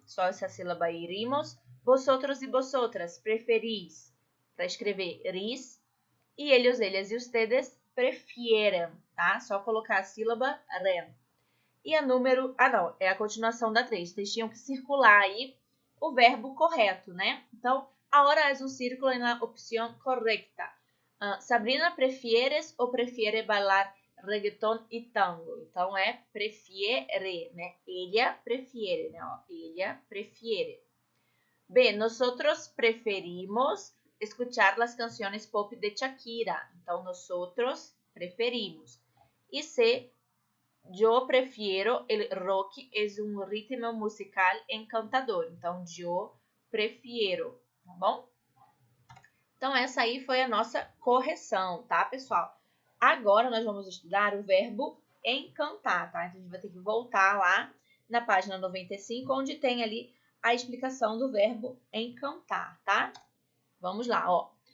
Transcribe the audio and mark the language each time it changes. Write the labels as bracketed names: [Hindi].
[Portuguese] Só essa sílaba irimos. [Spanish] Vosotros e vosotras preferis, [Portuguese] para escrever ris. E eles, ellas e ustedes prefieram, tá? Só colocar a sílaba ren. E a número... não, é a continuação da 3. Vocês tinham que circular aí o verbo correto, né? [Spanish] Então, ahora es un círculo en la opción correcta. Sabrina, prefieres ou prefiere bailar [Portuguese] reggaeton e tango. Então, é prefiere, né? [Spanish] Ella prefiere, né? Ó, ella prefiere. B, nosotros preferimos escuchar las canciones pop de Shakira. Então, nosotros preferimos. E C, yo prefiero el rock, es un ritmo musical encantador. [Portuguese] Então, [Spanish] yo prefiero, [Portuguese] tá bom? Então, essa aí foi a nossa correção, tá, pessoal? Agora, nós vamos estudar o verbo encantar, tá? Então, a gente vai ter que voltar lá na página 95, onde tem ali a explicação do verbo encantar, tá? Vamos lá, ó.